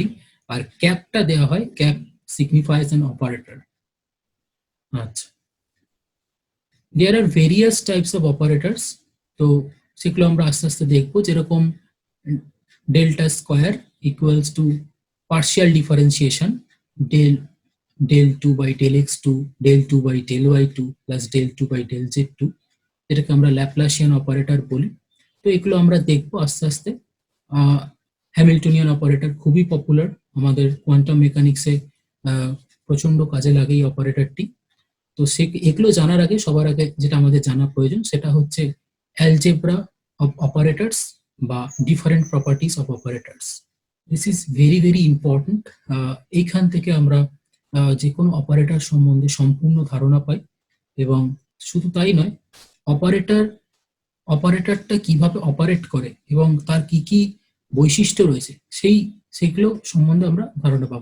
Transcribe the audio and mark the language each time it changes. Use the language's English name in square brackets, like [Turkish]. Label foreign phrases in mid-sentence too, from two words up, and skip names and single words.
[Bangla] আর ক্যাপটা দেওয়া হয়, [English] cap signifies an operator. [Bangla] আচ্ছা, [English] there are various types of operators, [Bangla] তো সেগুলো আমরা আস্তে আস্তে দেখবো। [English] যেরকম delta square equals to partial differentiation, ডেল del 2 by del x2, del 2 by del y2 plus del 2 by del z2, [Bangla] এটাকে আমরা ল্যাপ্লাসিয়ান অপারেটর বলি। তো এগুলো আমরা দেখবো আস্তে আস্তে। [English] Hamiltonian operator [Bangla] খুবই পপুলার, আমাদের [English] quantum mechanics [Bangla] প্রচন্ড কাজে লাগে এই অপারেটরটি। তো এগুলো জানার আগে সবার আগে যেটা আমাদের জানা প্রয়োজন সেটা হচ্ছে [English] algebra of operators [Bangla] বা [English] different properties of operators. This is very very important. [Bangla] এইখান থেকে আমরা যে কোনো অপারেটর সম্বন্ধে সম্পূর্ণ ধারণা পাই, এবং শুধু তাই নয়, অপারেটরটা কিভাবে অপারেট করে এবং তার কি কি বৈশিষ্ট্য রয়েছে সেইগুলো সম্বন্ধে আমরা ধারণা পাবো।